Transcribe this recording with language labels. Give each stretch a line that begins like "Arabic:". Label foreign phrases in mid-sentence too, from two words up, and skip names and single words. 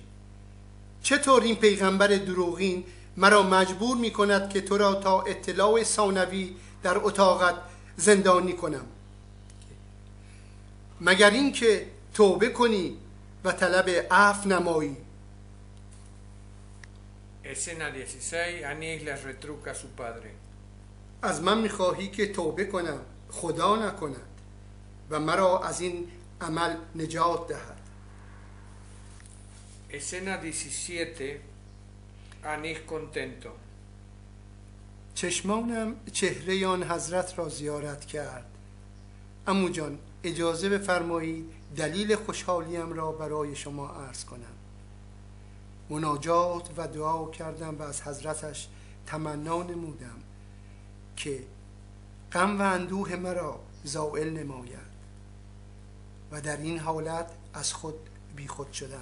Persian: چطور این پیغمبر دروغین مرا مجبور میکند که تو را تا اطلاع ثانوی در اتاقت زندانی کنم؟ مگر این که توبه کنی و طلب عفو نمایی.
Spanish: Escena 16 Anís le retruca a su padre.
Persian: از من میخواهی که توبه کنم، خدا نکند و مرا از این عمل نجات دهد.
Spanish: Escena 17 Anís contento.
Persian: چشمانم چهره آن حضرت را زیارت کرد. عمو جان اجازه بفرمایید دلیل خوشحالیم را برای شما عرض کنم. مناجات و دعا کردم و از حضرتش تمنا نمودم که غم و اندوه مرا زائل نماید و در این حالت از خود بیخود شدم.